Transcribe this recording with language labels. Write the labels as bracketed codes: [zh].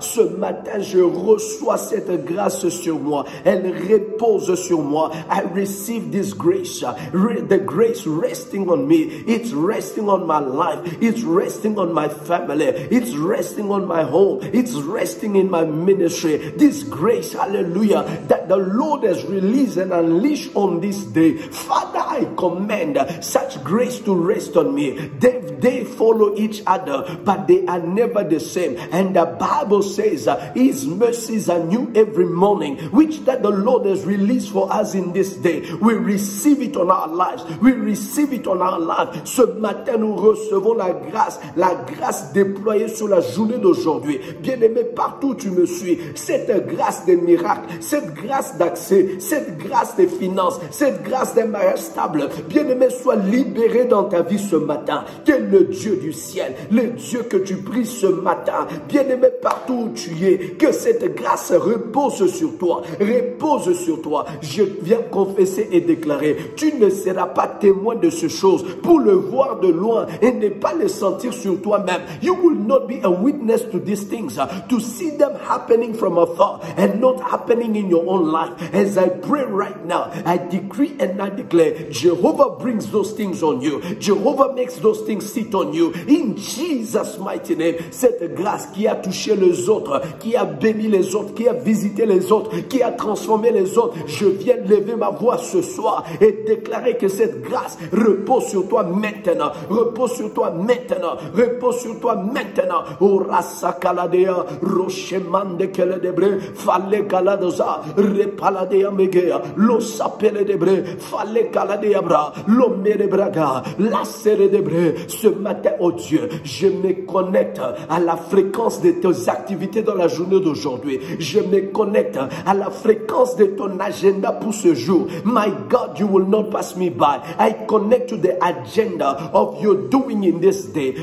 [fr] Ce matin, je reçois cette grâce sur moi. Elle repose sur moi. [en] I receive this grace. The grace resting on me. It's resting on my life. It's resting on my family. It's resting on my home. It's resting in my ministry. This grace, hallelujah, that the Lord has released and unleashed on this day. Father, I command such grace to rest on me. They follow each other, but they are never the same. And the Bible says his mercies are new every morning, which that the Lord has released for us in this day. We receive it on our lives. We receive it on our lives. [fr] Ce matin, nous recevons la grâce déployée sur la journée d'aujourd'hui. Bien-aimé, partout où tu me suis, cette grâce des miracles, cette grâce d'accès, cette grâce des finances, cette grâce d'un mariage stable, bien-aimé, sois libéré dans ta vie ce matin. Que le Dieu du ciel, le Dieu que tu pries ce matin, bien-aimé, partout où tu es, que cette grâce repose sur toi, repose sur toi. Je viens confesser et déclarer, tu ne seras pas témoin de ces choses pour le voir de loin et ne pas le sentir sur toi-même. [en] You will not be a witness to these things, to see them happening from afar and not happening in your own life. As I pray right now, I decree and I declare, Jehovah brings those things on you. Jehovah makes those things sit on you. In Jesus' mighty name, [fr] cette grâce qui a touché les autres, qui a béni les autres, qui a visité les autres, qui a transformé les autres, je viens lever ma voix ce soir et déclarer que cette grâce repose sur toi maintenant, repose sur toi maintenant, repose sur toi maintenant. Orasa kaladea, rochemande kele debre, fale kaladoza, repaladea megea, lo sapele debre, fale kaladea bra, lo mere braga, la sere debre. Ce matin, oh Dieu, je me connecte à la fréquence de tes activités dans la journée d'aujourd'hui. Je me connecte à la fréquence de ton agenda pour ce jour. [en] My God, you will not pass me by. I connect to the agenda of your doing in this day.